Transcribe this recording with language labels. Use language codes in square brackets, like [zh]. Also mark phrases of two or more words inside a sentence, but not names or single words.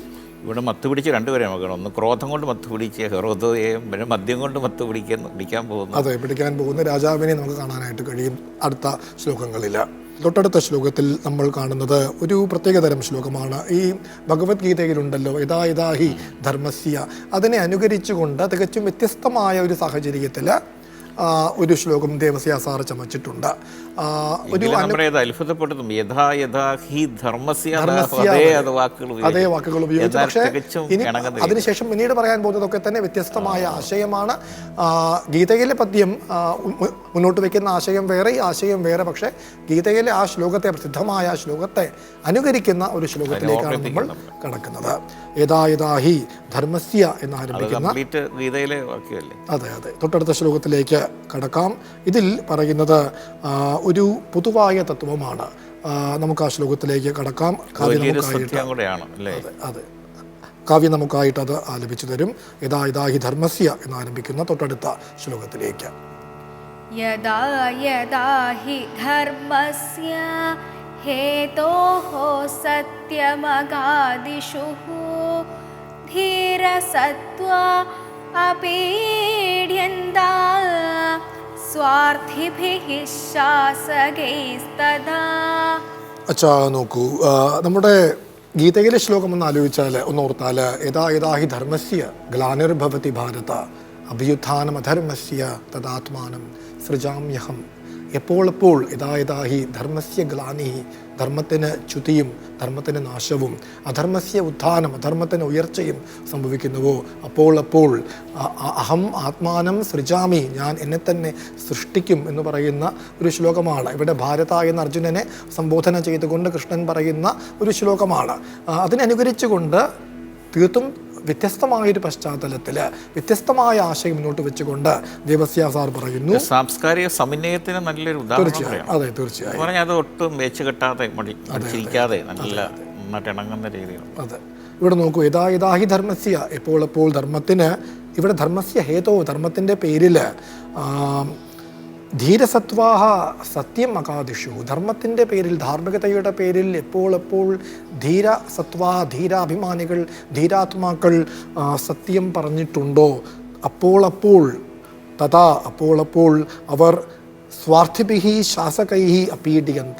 [ml] ഇവിടെ മത്തുപിടിച്ച് രണ്ടുപേരെ നോക്കണം. ഒന്ന് ക്രോധം കൊണ്ട് മത്തുപിടിച്ച് ഹെറോദയെയും, പിന്നെ മദ്യം കൊണ്ട് പിടിക്കാൻ പോകുന്നു. അതെ, പിടിക്കാൻ പോകുന്ന രാജാവിനെ നമുക്ക് കാണാനായിട്ട് കഴിയും അടുത്ത ശ്ലോകങ്ങളിൽ. തൊട്ടടുത്ത ശ്ലോകത്തിൽ നമ്മൾ കാണുന്നത് ഒരു പ്രത്യേകതരം ശ്ലോകമാണ്. ഈ ഭഗവത്ഗീതയിലുണ്ടല്ലോ [sa] यथा यथा हि धर्मस्य, [ml] അതിനെ അനുകരിച്ചുകൊണ്ട് തികച്ചും വ്യത്യസ്തമായ ഒരു സാഹചര്യത്തിൽ ഒരു ശ്ലോകം ദേവസ്യ സാർ ചമച്ചിട്ടുണ്ട്. അത്ഭുതപ്പെടുത്തും. അതേ വാക്കുകൾ ഉപയോഗിച്ചു. പക്ഷേ അതിനുശേഷം പിന്നീട് പറയാൻ പോകുന്നതൊക്കെ തന്നെ വ്യത്യസ്തമായ ആശയമാണ്. ഗീതയിലെ പദ്യം മുന്നോട്ട് വയ്ക്കുന്ന ആശയം വേറെ, ഈ ആശയം വേറെ. പക്ഷേ ഗീതയിലെ ആ ശ്ലോകത്തെ, പ്രസിദ്ധമായ ആ ശ്ലോകത്തെ അനുകരിക്കുന്ന ഒരു ശ്ലോകത്തിലേക്കാണ് നമ്മൾ കടക്കുന്നത്. [sa] यथा यथा हि धर्मस्य എന്നാരംഭിക്കുന്ന [ml] ഗീതയിലെ വാക്യമല്ലേ? അതെ അതെ. തൊട്ടടുത്ത ശ്ലോകത്തിലേക്ക് കടക്കാം. ഇതിൽ പറയുന്നത് ഒരു പൊതുവായ തത്വമാണ്. നമുക്ക് ആ ശ്ലോകത്തിലേക്ക് കടക്കാം. അതെ, കാവ്യം നമുക്കായിട്ട് അത് ആലപിച്ചു തരും. [sa] यथा यथा हि धर्मस्य [ml] എന്നാരംഭിക്കുന്ന തൊട്ടടുത്ത ശ്ലോകത്തിലേക്ക്. [sa] यथा यथा हि धर्मस्य हेतोः सत्यमगादिषु धीरसत्वा अपीड्यन्ता स्वार्थिभिः शासकैस्तथा. [ml] അച്ഛാ, നോക്കൂ, നമ്മുടെ ഗീതയിലെ ശ്ലോകം ഒന്ന് ആലോചിച്ചാൽ, ഒന്നോർത്താൽ, [sa] यथा यथा हि धर्मस्य ग्लानिर्भवति भारत अभ्युत्थानमधर्मस्य तदात्मानं सृजाम्यहम्. [ml] എപ്പോൾ [sa] यथा यथा हि धर्मस्य ग्लानि, [ml] ധർമ്മത്തിന് ച്യുതിയും ധർമ്മത്തിന് നാശവും, [sa] अधर्मस्य उत्थानम्, [ml] അധർമ്മത്തിന് ഉയർച്ചയും സംഭവിക്കുന്നുവോ, അപ്പോൾ [sa] अहं आत्मानं सृजामि, [ml] ഞാൻ എന്നെ തന്നെ സൃഷ്ടിക്കും എന്ന് പറയുന്ന ഒരു ശ്ലോകമാണ്. ഇവിടെ ഭാരത എന്ന അർജുനനെ സംബോധന ചെയ്തുകൊണ്ട് കൃഷ്ണൻ പറയുന്ന ഒരു ശ്ലോകമാണ്. അതിനനുകരിച്ചുകൊണ്ട് തീർത്തും വ്യത്യസ്തമായൊരു പശ്ചാത്തലത്തിൽ വ്യത്യസ്തമായ ആശയം മുന്നോട്ട് വെച്ചുകൊണ്ട് ദേവസ്യ സാർ പറയുന്നു. സാംസ്കാരിക സമന്വയത്തിന് നല്ലൊരു ഉദാഹരണം. അതെ, തീർച്ചയായും. അത് ഒട്ടും വെച്ച് കെട്ടാതെ മടിച്ചിരിക്കാതെ നല്ല നന്നായിട്ട് ഇണങ്ങുന്ന രീതിയിൽ. അതെ, ഇവിടെ നോക്കൂ, [sa] यथा यथा हि धर्मस्य, [ml] എപ്പോൾ ധർമ്മത്തിന്, ഇവിടെ [sa] धर्मस्य हेतो, [ml] ധർമ്മത്തിൻ്റെ പേരിൽ [sa] धीरसत्वाह सत्यं अकादिषु, [ml] ധർമ്മത്തിൻ്റെ പേരിൽ, ധാർമ്മികതയുടെ പേരിൽ എപ്പോൾ ധീരസത്വാ, ധീരാഭിമാനികൾ, ധീരാത്മാക്കൾ സത്യം പറഞ്ഞിട്ടുണ്ടോ, അപ്പോൾ തഥാ, അപ്പോൾ അവർ [sa] स्वार्थिभिहि शासकैहि अपीडियन्त.